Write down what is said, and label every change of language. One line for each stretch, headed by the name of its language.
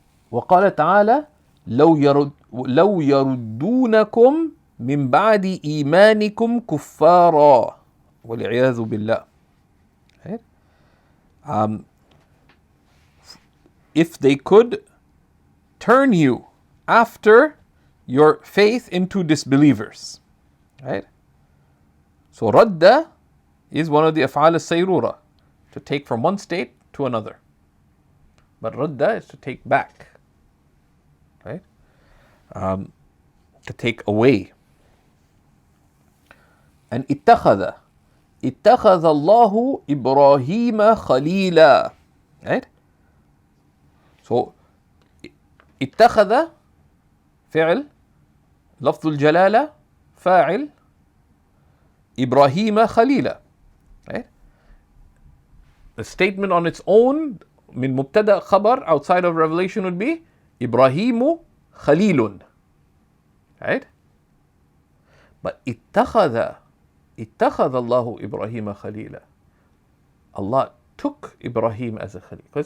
Arabic: وقال تعالى لو يردونكم من بعد إيمانكم كفارا والعياذ بالله.
English: Right? If they could turn you after your faith into disbelievers. Right? So radda is one of the af'al al-sayrura, to take from one state to another. But radda is to take back. Right? To take away.
Arabic: And اتخذ الله إبراهيم خليلا.
English: Right?
Arabic: So اتخذ فعل, لفظ الجلالة فاعل, إبراهيم خليلا.
English: Right? The statement on its own
Arabic: من مبتدأ خبر
English: outside of revelation would be
Arabic: إبراهيم خليل.
English: Right?
Arabic: But اتخذ الله إبراهيم خليلا.
English: Allah took Ibrahim as a Khalil.